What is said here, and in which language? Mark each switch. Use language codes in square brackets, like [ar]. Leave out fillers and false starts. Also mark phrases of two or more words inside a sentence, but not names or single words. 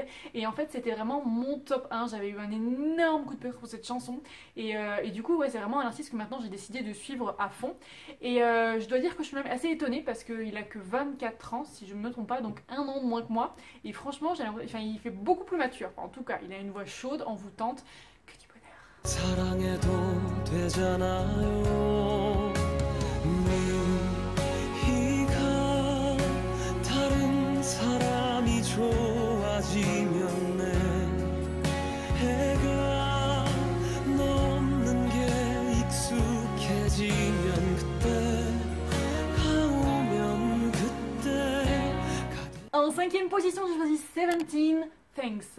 [fr] Et en fait, c'était vraiment mon top 1. J'avais eu un énorme coup de cœur pour cette chanson. Et du coup, ouais, c'est vraiment un artiste que maintenant j'ai décidé de suivre à fond. Et je dois dire que je suis même assez étonnée parce qu'il a que 24 ans, si je ne me trompe pas, donc un an de moins que moi. Et franchement, il fait beaucoup plus mature. En tout cas, il a une voix chaude, envoûtante. Que du bonheur. [ko] 사랑해도 되잖아요. 네가 다른 사람이 좋아지면 내 해가 넘는 게 익숙해지면 그때 가오면 그때. [fr] En 5e position, j'ai choisi 17 Thanks.